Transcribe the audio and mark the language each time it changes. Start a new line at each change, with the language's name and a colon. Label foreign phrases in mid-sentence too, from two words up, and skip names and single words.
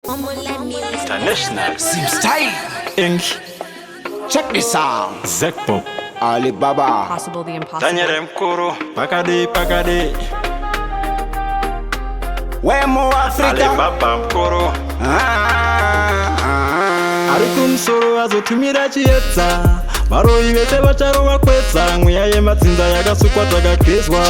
English: Omula Music. International. Sim Style. English. Check this out. Zekpop. Alibaba. Possible the impossible.
Shona: Daniel Mkuru. Pakade, pakade. Wemo Africa. Alibaba Mkuru. Ah, ah, ah. Ari kumsoro azotumira chiedza. Varoyi vese vacharova kwedza, mweya yemadzinza yakasukwa takagezwa.